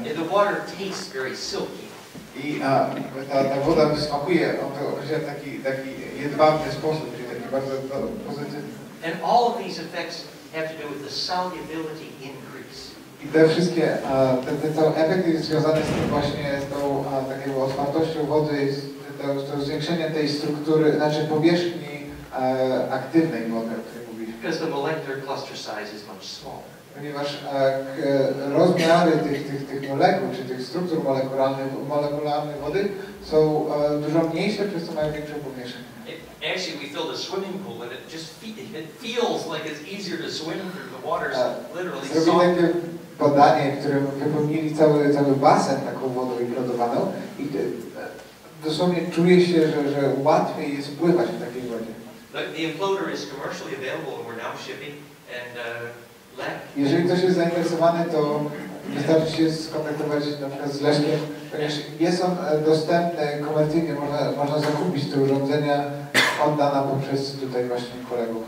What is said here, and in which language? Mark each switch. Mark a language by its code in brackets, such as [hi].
[en] The water tastes very silky. [pl] I ta woda smakuje w taki jedwabny sposób, czyli taki bardzo pozytywny. [en] And all of these effects have to do with the solubility increase. [pl] I te wszystkie, ten cały efekt jest związany z tym właśnie, z tą taką otwartością wody, z to zwiększeniem tej struktury, znaczy powierzchni aktywnej wody, o której mówiliśmy. [en] Because the molecular cluster size is much smaller. [pl] Ponieważ rozmiary tych molekuł, czy tych struktur molekularnych wody są dużo mniejsze, przez co mają większą powierzchnię. [en] Actually, we filled a swimming pool, and it feels like it's easier to swim through. The water's literally soft. [pl] Zrobili takie badanie, w którym wypełnili cały basen taką wodą implodowaną i dosłownie czuje się, że łatwiej jest pływać w takiej wodzie. [en] The imploder is commercially available, and we're now shipping. And Lech. [pl] Jeżeli ktoś jest zainteresowany, to wystarczy się skontaktować na przykład z Leszkiem, ponieważ jest on dostępny komercyjnie, można zakupić te urządzenia od Dana poprzez tutaj właśnie kolegów.